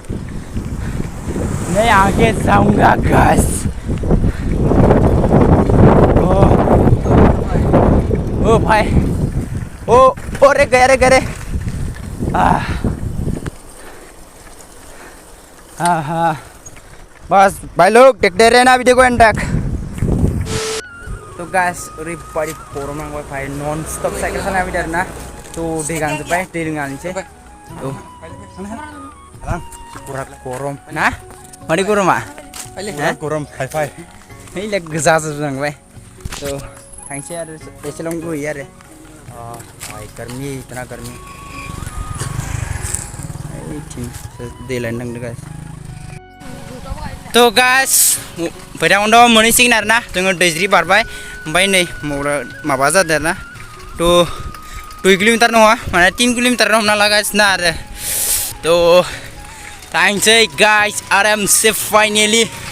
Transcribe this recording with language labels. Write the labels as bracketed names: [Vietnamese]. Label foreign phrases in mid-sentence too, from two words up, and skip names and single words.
[Hindi] मैं आगे जाऊंगा गाइस ओ भाई ओ रे गरे हाँ बस भाई लोग देखते रहना वीडियो को एंड तक [Bodo] तो गाइस ओरैबायदि गरम नांबाय भाई [English] non stop [Bodo] साइकेल सालायना फैदों आरोना तो दै गांजोब्बाय दै लोंनानैसो तो बिराद गरम ना मारै गरमा गरम हाइफाइ है गोजा जाजोबलांबाय तो थांसै आरो एसेल' दुगैयो आरो [Hindi] भाई गर्मी इतना गर्मी [Bodo] दै लायनो थांदों गाइस तो गाइस भैराकुंडआव मोनहैसिगोन आरोना जोङो दैज्रि बारबाय ओमफ्राय नै माबा जादों आरोना तो 2 किलोमीटर नङा माने 3 किलोमीटर हमना लागासिनो आरो तो थांसै गाइस आरामसे फाइनेलि